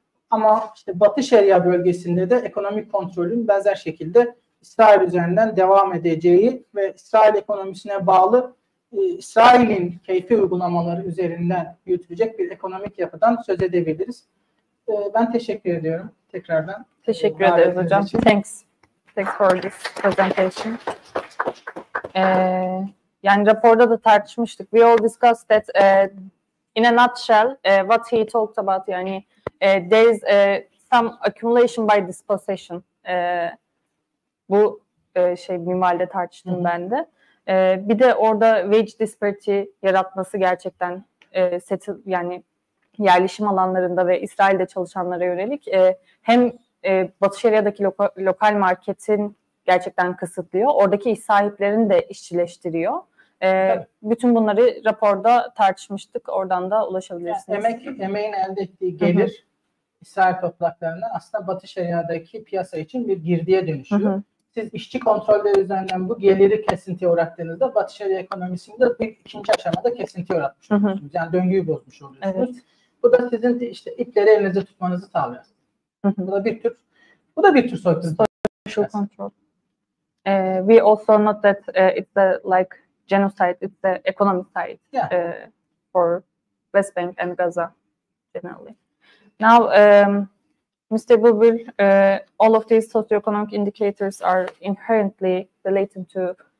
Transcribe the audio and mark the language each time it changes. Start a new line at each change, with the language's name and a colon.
Turkish: Ama işte Batı Şeria bölgesinde de ekonomik kontrolün benzer şekilde İsrail üzerinden devam edeceği ve İsrail ekonomisine bağlı İsrail'in keyfi uygulamaları üzerinden yürütülecek bir ekonomik yapıdan söz edebiliriz. Ben teşekkür ediyorum tekrardan. Teşekkür ederiz hocam.
English: Thanks for this presentation.
Turkish: Yani raporda da tartışmıştık.
English: We all discussed that in a nutshell what he talked about, yani there is some accumulation by dispossession.
Turkish: Bu minvalde tartıştım ben de. Bir de orada wage disparity yaratması gerçekten yani yerleşim alanlarında ve İsrail'de çalışanlara yönelik hem Batı Şeria'daki lokal marketin gerçekten kısıtlıyor. Oradaki iş sahiplerini de işçileştiriyor. Bütün bunları raporda tartışmıştık. Oradan da ulaşabilirsiniz. Yani emeğin elde ettiği gelir İsrail topraklarından aslında Batı Şeria'daki piyasa için bir girdiye dönüşüyor. Siz işçi kontrolleri üzerinden bu geliri kesintiye uğrattığınızda Batı Şeria ekonomisinde bir ikinci aşamada kesintiye uğratmış oluyorsunuz. Yani döngüyü bozmuş oluyorsunuz. Evet. Bu da sizin işte ipleri elinizde tutmanızı sağlıyor. Bu da bir tür soykırım.
English: Social control. We also note that it's like genocide, it's the economic side for West Bank and Gaza generally. Now, Mr. Bulbul, all of these socioeconomic indicators are inherently related to